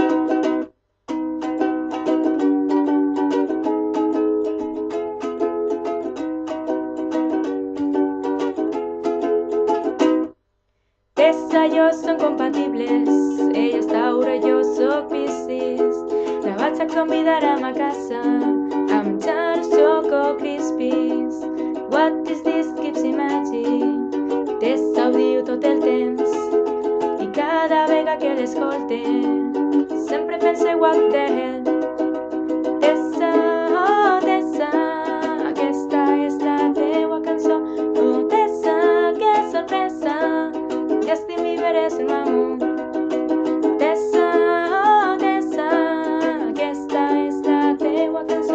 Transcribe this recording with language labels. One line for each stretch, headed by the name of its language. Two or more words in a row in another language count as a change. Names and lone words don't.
Catalan: Tessa i jo som compatibles, ella és Tauro, jo soc Piscis. La vaig a convidar a ma casa amb xaros, Choco Crispies.
English: What is this keeps imagining?
Catalan: Tessa ho diu tot el temps i cada vegada que l'escolte sempre pense
English: what the hell.
Catalan: Tessa, oh Tessa, aquesta és la teua cançó. Oh Tessa, que sorpresa, Justin Bieber és el amo. Tessa, oh Tessa, aquesta és la teua cançó.